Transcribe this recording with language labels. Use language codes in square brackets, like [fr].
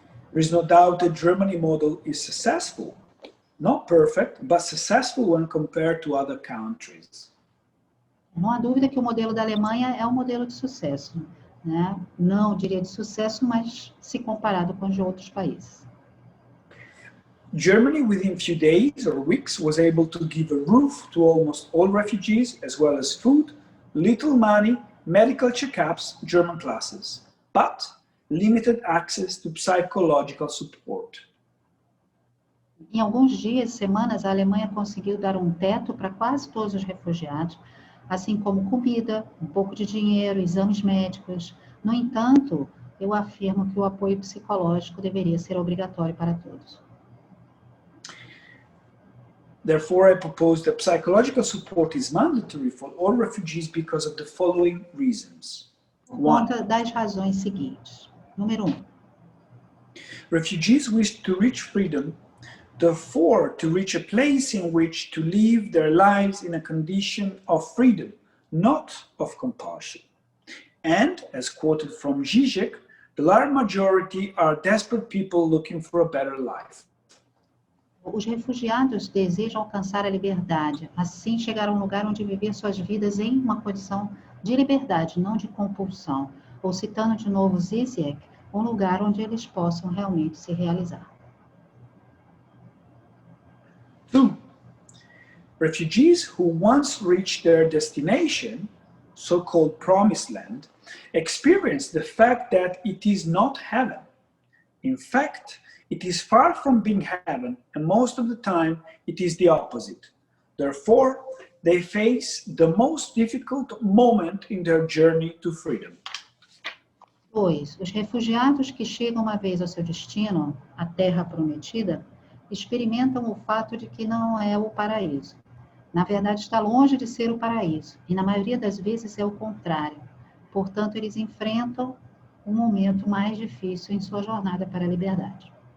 [en] There is no doubt the Germany model is successful, not perfect, but successful when compared to other countries. [pt] Não há dúvida que o modelo da Alemanha é um modelo de sucesso, né? Não diria de sucesso, mas se comparado com os de outros países. [en] Germany, within a few days or weeks, was able to give a roof to almost all refugees, as well as food, little money, medical checkups, German classes, but limited access to psychological support. [pt] Em alguns dias, semanas, a Alemanha conseguiu dar um teto para quase todos os refugiados, assim como comida, um pouco de dinheiro, exames médicos. No entanto, eu afirmo que o apoio psicológico deveria ser obrigatório para todos. [en] Therefore, I propose that psychological support is mandatory for all refugees because of the following reasons. [pt] Por conta das razões seguintes. Número 1. [en] Refugees wish to reach freedom, therefore to reach a place in which to live their lives in a condition of freedom, not of compulsion. And, as quoted from Zizek, the large majority are desperate people looking for a better life. [pt] Os refugiados desejam alcançar a liberdade, assim chegar a um lugar onde viver suas vidas em uma condição de liberdade, não de compulsão. Ou citando de novo Zizek, um lugar onde eles possam realmente se realizar. [en] 2. Refugees who once reached their destination, so-called promised land, experience the fact that it is not heaven. In fact, it is far from being heaven, and most of the time it is the opposite. Therefore, they face the most difficult moment in their journey to freedom. [pt] 2. Os refugiados que chegam uma vez ao seu destino, a terra prometida, experimentam o fato de que não é o paraíso. Na verdade, está longe de ser o paraíso, e na maioria das vezes é o contrário. Portanto, eles enfrentam um momento mais difícil em sua jornada para a liberdade.